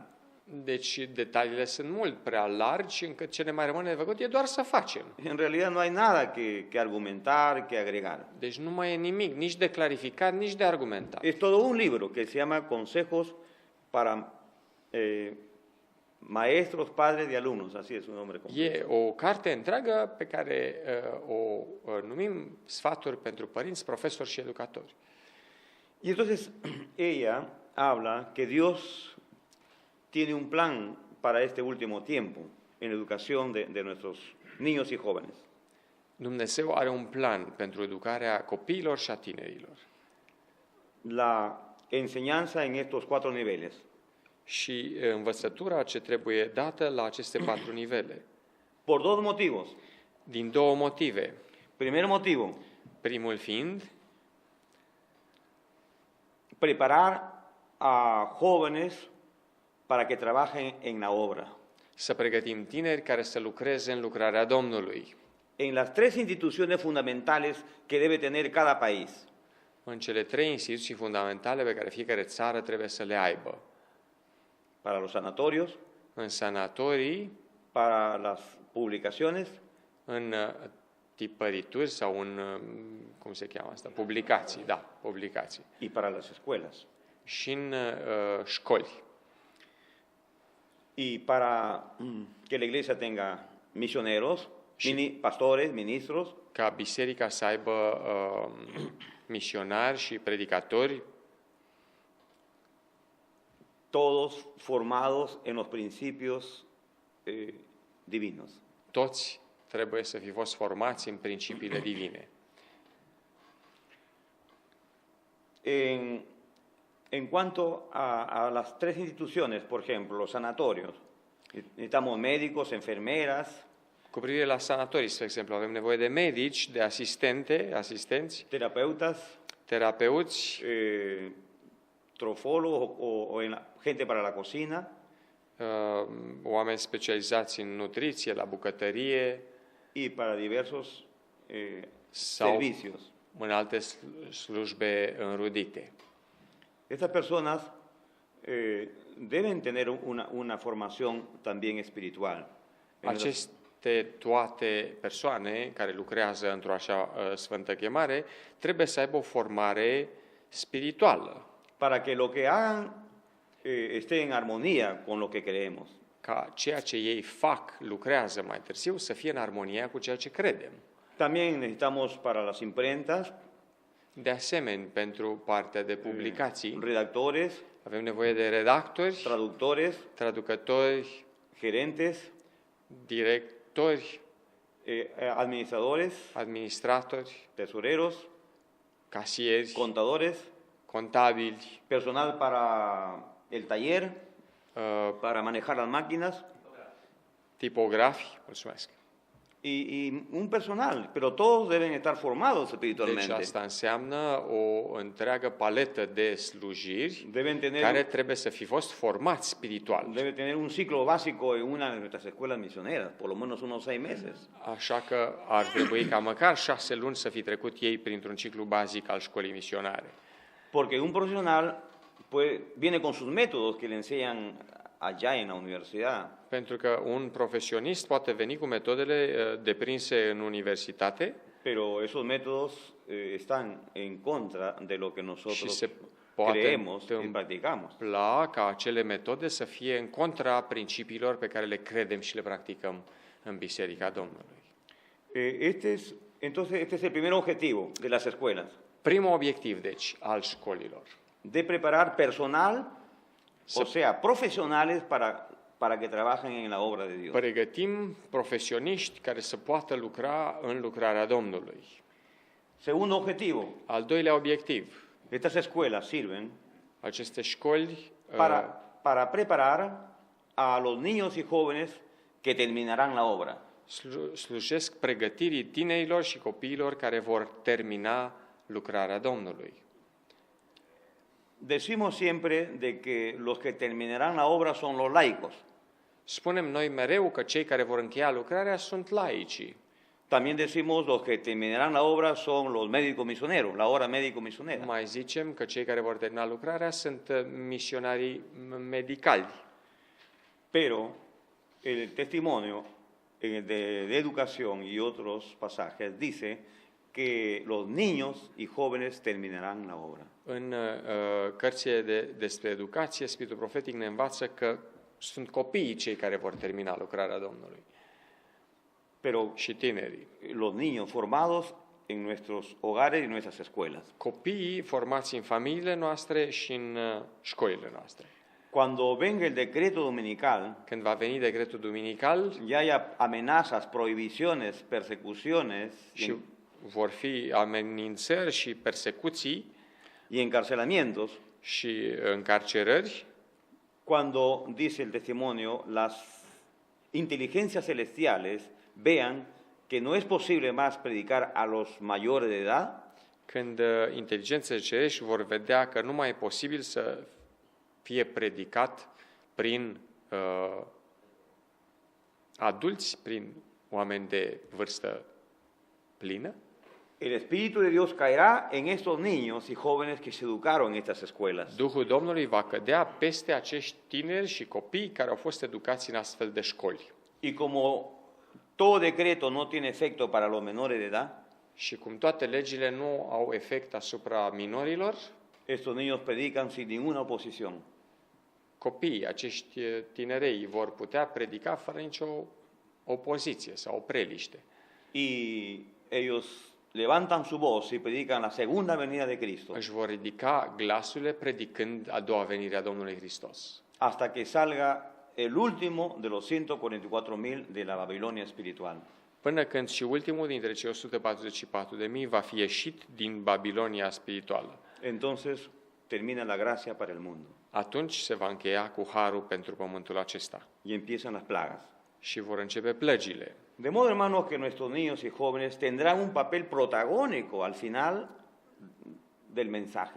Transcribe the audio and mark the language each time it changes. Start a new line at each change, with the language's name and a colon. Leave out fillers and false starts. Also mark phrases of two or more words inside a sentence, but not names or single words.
Romanian: Deci detaliile sunt mult prea largi încât ce ne mai rămâne de făcut e doar să facem.
Spanish: En realidad no hay nada que argumentar, que agregar.
Romanian: Deci nu mai e nimic, nici de clarificat, nici de argumentat.
Spanish: Es todo un libro que se llama Consejos para maestros, padres y alumnos, así es un nombre completo.
Romanian: E o carte întreagă pe care o numim Sfaturi pentru părinți, profesori și educatori.
Spanish: Y entonces ella habla que Dios tiene un plan para este último tiempo en la educación de nuestros niños y jóvenes.
Romanian: Dumnezeu are un plan pentru educarea copiilor și a tinerilor.
Spanish: La enseñanza en estos 4 niveles.
Romanian: Și învățătura ce trebuie dată la aceste 4 nivele.
Spanish: Por 2 motivos.
Romanian: Din 2 motive.
Spanish: Primer motivo,
Romanian: Primul fiind
Spanish: preparar a jóvenes para que trabajen en la obra.
Romanian: să pregătim tineri care să lucreze în lucrarea Domnului.
Spanish: En las 3 instituciones fundamentales que debe tener cada país.
Romanian: În cele 3 instituții fundamentale pe care fiecare țară trebuie să le aibă.
Spanish: Para los sanatorios,
Romanian: În sanatorii,
Spanish: para las publicaciones
Romanian: în tipărituri sau în, cum se cheamă asta, publicații, da, publicații.
Spanish: y para las escuelas.
Romanian: Și în școli.
Spanish: Y para que la iglesia tenga misioneros, pastores, ministros,
Romanian: Ca biserica să aibă misionari și predicatori,
Spanish: todos formados en los principios divinos.
Romanian: toți trebuie să fi fost formați în principiile divine.
Spanish: En cuanto a las 3 instituciones, por ejemplo, los sanatorios, necesitamos médicos, enfermeras,
Romanian: Cu privire la sanatorii, spre exemplu, avem nevoie de medici, de asistenți,
Spanish: terapeutas,
Romanian: terapeuți,
Spanish: trofólogos o gente para la cocina
Romanian: oameni specializați în nutriție, la bucătărie
Spanish: y para diversos
Romanian: sau
Spanish: servicios.
Romanian: în alte slujbe înrudite.
Spanish: Estas personas deben tener una formación también espiritual.
Romanian: Aceste toate persoane care lucrează într-o așa sfântă chemare trebuie să aibă o formare spirituală.
Spanish: Para que lo que hagan esté en armonía con lo que creemos.
Romanian: Ca ceea ce ei fac, lucrează mai târziu, să fie în armonia cu ceea ce credem.
Spanish: También necesitamos para las imprentas,
Romanian: De asemenea, pentru partea de publicații,
Spanish: redactores,
Romanian: avem nevoie de redactori,
Spanish: traductores,
Romanian: traducători,
Spanish: gerentes,
Romanian: directori,
Spanish: administradores,
Romanian: administratori,
Spanish: tesoreros,
Romanian: casieri,
Spanish: contadores,
Romanian: contabili,
Spanish: personal para el taller, para manejar las máquinas
Romanian: tipografi, mulțumesc.
Spanish: y un personal, pero todos deben estar formados
Romanian: Deci
Spanish: espiritualmente.
Romanian: asta înseamnă o întreagă paletă de slujiri
Spanish: Deben tener,
Romanian: care trebuie să fi fost formați spiritual.
Spanish: debe tener un ciclo básico en una de nuestras escuelas misioneras, por lo menos unos 6 meses.
Romanian: Așa că ar trebui ca măcar 6 luni să fi trecut ei printr-un ciclu bazic al școlii misionare.
Spanish: Porque un profesional pues, viene con sus métodos que le enseñan allá en la universidad,
Romanian: Pentru că un profesionist poate veni cu metodele deprinse în universitate
Spanish: pero esos métodos están en contra de lo que
Romanian: și
Spanish: nosotros
Romanian: se poate
Spanish: creemos y practicamos.
Romanian: întâmpla ca acele metode să fie în contra principiilor pe care le credem și le practicăm în Biserica Domnului.
Spanish: Entonces, este es el primer objetivo de las escuelas,
Romanian: Primul obiectiv, deci, al școlilor.
Spanish: de preparar personal, o sea, profesionales para que trabajen en la obra de Dios.
Romanian: Pregătim profesioniști care să poată lucra în lucrarea Domnului.
Spanish: Segundo objetivo,
Romanian: Al doilea obiectiv,
Spanish: estas escuelas sirven
Romanian: aceste școli
Spanish: para preparar a los niños y jóvenes que terminarán la obra.
Romanian: slujesc pregătirii tinerilor și copiilor care vor termina lucrarea Domnului.
Spanish: Decimos siempre de que los que terminarán la obra son los laicos.
Romanian: Spunem noi mereu că cei care vor încheia lucrarea sunt laicii.
Spanish: También decimos los que terminarán la obra son los médicos misioneros, la obra médico-misionera.
Romanian: Mai zicem că cei care vor termina lucrarea sunt misionarii medicali.
Spanish: Pero el testimonio de educación y otros pasajes dice que los niños y jóvenes terminarán la obra.
Romanian: În cărțile despre educație, Spiritul Profetic ne învață că sunt copiii cei care vor termina lucrarea Domnului
Spanish: pero
Romanian: și tinerii.
Spanish: los niños formados en nuestros hogares y en nuestras escuelas.
Romanian: Copiii formați în familiile noastre și în școlile noastre.
Spanish: Cuando venga el decreto dominical,
Romanian: Când va veni decretul duminical
Spanish: y haya amenazas, prohibiciones, persecuciones
Romanian: și vor fi amenințări și persecuții
Spanish: y encarcelamientos,
Romanian: și încarcerări,
Spanish: cuando, dice el testimonio, las inteligencias celestiales vean que no es posible más predicar a los mayores de edad,
Romanian: când inteligențele cerești vor vedea că nu mai e posibil să fie predicat prin adulți, prin oameni de vârstă plină,
Spanish: el Espíritu de Dios caerá en estos niños y jóvenes que se educaron en estas escuelas.
Romanian: Duhul Domnului va cădea peste acești tineri și copii care au fost educați în astfel de școli.
Spanish: Y como todo decreto no tiene efecto para los menores de edad,
Romanian: Și cum toate legile nu au efect asupra minorilor,
Spanish: estos niños predican sin ninguna oposición.
Romanian: copiii, acești tinerei vor putea predica fără nicio opoziție sau opreliște.
Spanish: Y ellos levantan su voz y predican la segunda venida de Cristo
Romanian: Își vor ridica glasurile predicând a doua venire a Domnului Hristos,
Spanish: hasta que salga el último de los 144.000 de la Babilonia espiritual.
Romanian: până când și ultimul dintre cei 144.000 va fi ieșit din Babilonia spirituală.
Spanish: Entonces termina la gracia para el mundo
Romanian: Atunci se va încheia cu harul pentru pământul acesta
Spanish: y empiezan las plagas.
Romanian: și vor începe plăgile.
Spanish: De modo, hermanos, que nuestros niños y jóvenes tendrán un papel protagónico al final del mensaje.